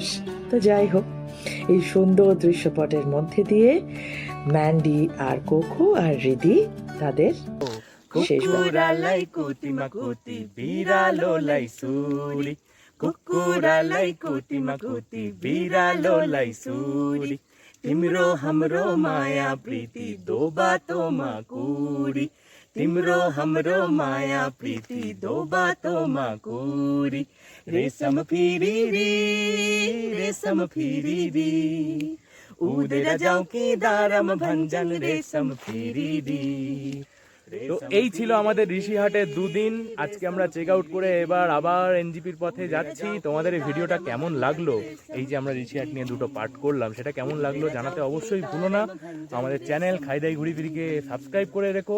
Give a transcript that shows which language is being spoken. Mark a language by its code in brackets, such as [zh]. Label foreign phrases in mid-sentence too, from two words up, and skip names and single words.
[bn] তো যাই হোক, এই সুন্দর দৃশ্যপটের মধ্যে দিয়ে ম্যান্ডি আর কোকো আর হৃদি তাদের শেষ [ne] कुकुरलाई कुतिमा कुती बिरालोलाई सुरी कुकुरलाई कुतिमा कुती बिरालोलाई सुरी तिम्रो हाम्रो माया प्रीति दो बातों मा कुरी तिम्रो हाम्रो माया प्रीति दो बातों मा कुरी रेशम फिरी री उडेर जाऊ कि दारम भंजन रेशम फिरी री। [bn] তো এই ছিল আমাদের ঋষিহাটের দুদিন। আজকে আমরা [en] check out [bn] করে এবার আবার এনজিপির পথে যাচ্ছি। তোমাদের এই ভিডিওটা কেমন লাগলো, এই যে আমরা ঋষিহাট নিয়ে দুটো পার্ট করলাম, সেটা কেমন লাগলো জানাতে অবশ্যই ভুলো না। আমাদের চ্যানেল খাইদাই ঘুরি ফিরিকে সাবস্ক্রাইব করে রেখো।